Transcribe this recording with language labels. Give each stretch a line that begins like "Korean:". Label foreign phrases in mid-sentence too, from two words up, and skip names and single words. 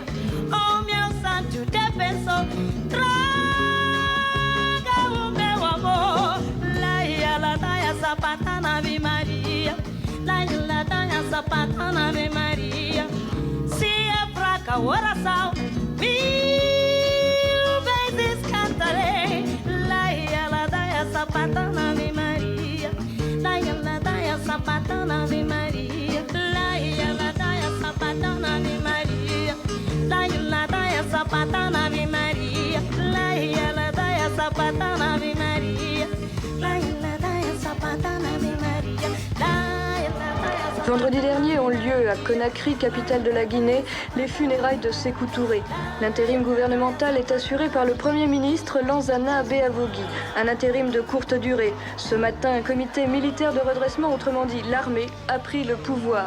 Portuguese: Oh, meu santo defensor, traga o meu amor. Laia, ladaia, sapatão na minha Maria. Sapata na Ave Maria. Se é fraca a oração, 1000 vezes cantarei. Laia, ladaia, sapata na Ave Maria. Laia, ladaia, sapata na Ave Maria. Laia, ladaia, sapata na Ave Maria. Laia, ladaia, sapata na Ave Maria. Laia, ladaia, sapata na Ave Maria. Laia, ladaia, sapata na Ave Maria.
French: Vendredi dernier ont lieu à Conakry, capitale de la Guinée, les funérailles de Sékou Touré. L'intérim gouvernemental est assuré par le Premier ministre Lansana Béavogui, un intérim de courte durée. Ce matin, un comité militaire de redressement, autrement dit l'armée, a pris le pouvoir.